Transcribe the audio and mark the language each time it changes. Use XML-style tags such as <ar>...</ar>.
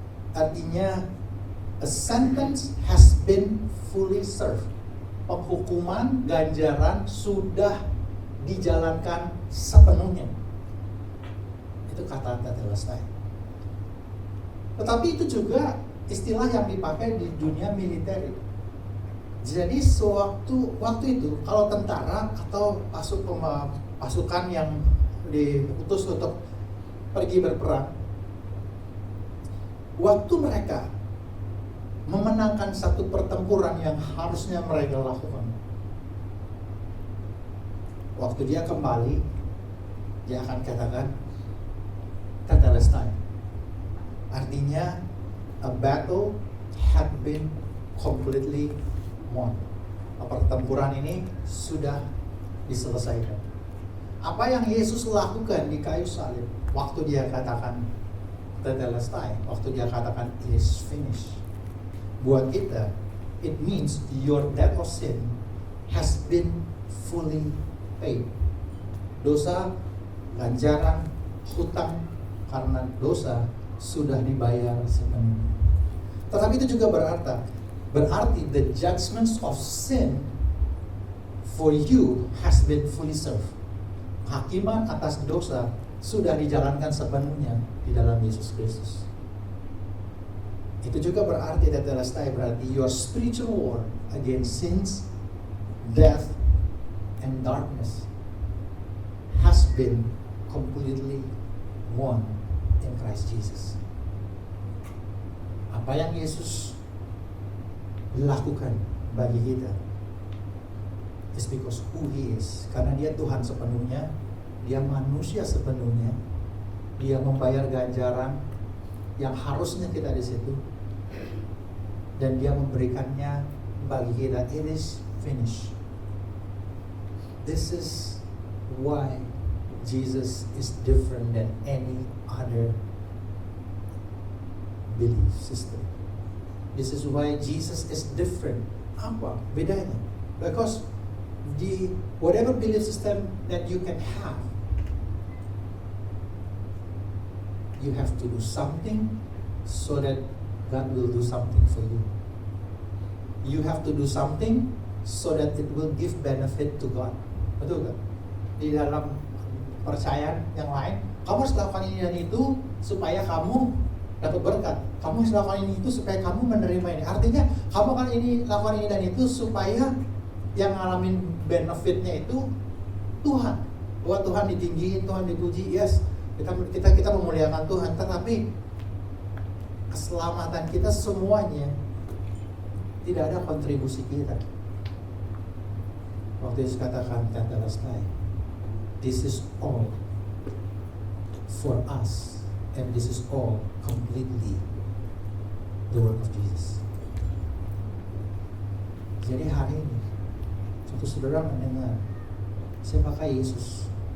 <id>Artinya</id> <en>a sentence has been fully served.</en> <id>Penghukuman, ganjaran sudah dijalankan sepenuhnya. Itu kata tetelestai. Tetapi itu juga istilah yang dipakai di dunia militer. Jadi waktu itu kalau tentara atau pasukan yang diutus untuk pergi berperang, waktu mereka memenangkan satu pertempuran yang harusnya mereka lakukan, waktu dia kembali, dia akan katakan tetelestai.</id> <en>Artinya a battle had been completely won.</en> <id>Pertempuran ini sudah diselesaikan. Apa yang Yesus lakukan di kayu salib, waktu dia katakan tetelestai, waktu dia katakan</id> <en>it is finished,</en> <id>buat kita</id> <en>it means your debt of sin has been fully paid.</en> <id>Dosa, ganjaran, hutang karena dosa sudah dibayar sepenuhnya. Tetapi itu juga berarti</id> <en>the judgments of sin for you has been fully served.</en> <id>Hakiman atas dosa sudah dijalankan sepenuhnya di dalam Yesus Kristus. Itu juga berarti</id> <en>tetelestai, berarti your spiritual war against sins, death, and darkness has been completely won in Christ Jesus.</en> <id>Apa yang Yesus lakukan bagi kita</id> <en>is because who He is.</en> <id>Karena Dia Tuhan sepenuhnya, Dia manusia sepenuhnya, Dia membayar ganjaran yang harusnya kita di situ, dan Dia memberikannya bagi kita.</id> <en>It is finished. This is why Jesus is different than any other belief system. This is why Jesus is different.</en> <id>Apa bedanya?</id> <en>Because the whatever belief system that you can have, you have to do something so that God will do something for you. You have to do something so that it will give benefit to God.</en> <id>Betul kan? Di dalam percayaan yang lain, kamu harus lakukan ini dan itu supaya kamu dapat berkat. Kamu harus lakukan ini itu supaya kamu menerima ini. Artinya kamu akan lakukan ini dan itu supaya yang ngalamin benefitnya itu Tuhan. Bahwa Tuhan ditinggiin, Tuhan dipuji. Yes, kita memuliakan Tuhan. Tetapi keselamatan kita semuanya tidak ada kontribusi kita. Waktu Yesus katakan</id> <en>tetelestai, this is all for us, and this is all completely the work of Jesus.</en> <id>Jadi hari ini, suatu saudara mendengar, siapakah Yesus?</id>